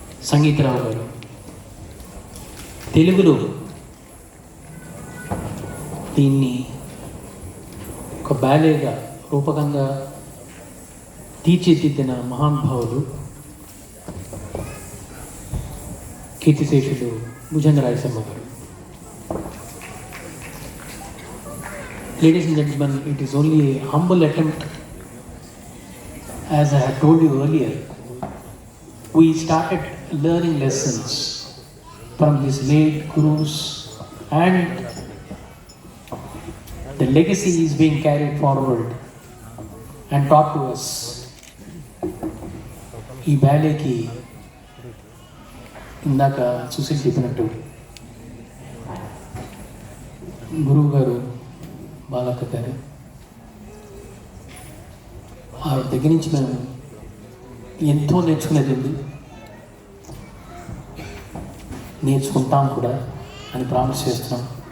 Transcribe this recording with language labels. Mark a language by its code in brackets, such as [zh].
[te] సంగీతరావు గారు తెలుగులో దీన్ని ఒక బ్యాలేగా రూపకంగా తీర్చిదిద్దిన మహానుభావులు కీర్తిశేషులు భుజంగరాయసమ్మ గారు. [en] Ladies and gentlemen, it is only a humble attempt. As I had told you earlier, we started learning lessons from these late gurus, and the legacy is being carried forward and taught to us. [te] ఈ బ్యాలేకి ఇందాక సుశీల్ చెప్పినట్టు గురువు గారు బాలక్క గారు ఆవిడ దగ్గర నుంచి మేము ఎంతో నేర్చుకునేది ఉంది, నేర్చుకుంటాం కూడా అని ప్రామిస్ చేస్తున్నాం.